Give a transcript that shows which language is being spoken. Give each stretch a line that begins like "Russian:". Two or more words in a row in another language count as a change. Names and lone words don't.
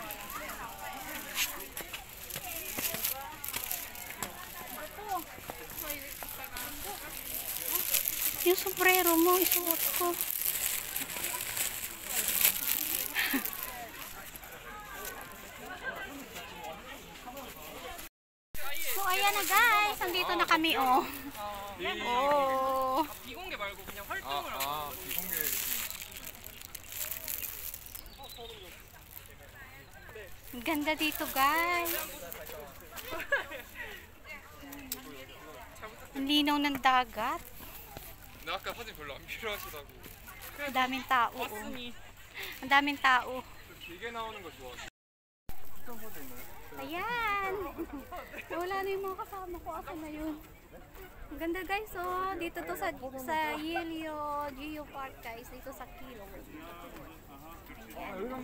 Filipino: Yung sombrero mo, isuot ko. So, ayan na guys. Nandito na kami, oh. Oh.
Korean: 비공개 말고 그냥 활동을 하고. 비공개.
Filipino: Ang ganda dito guys. Ang linaw ng dagat.
Korean: 나 아까 사진 별로 안 필요하시다고.
Filipino: Ang daming tao. Oh.
Korean: 왔으니
Filipino: Ang daming tao.
Korean: 길게 나오는 거 좋아.
Filipino: Ayan. Wala na yung mga kasama ko. Asa na yun? Ang ganda guys. Oh. Dito to sa Yelio Geo Park guys. Dito sa Kilo. Ayan.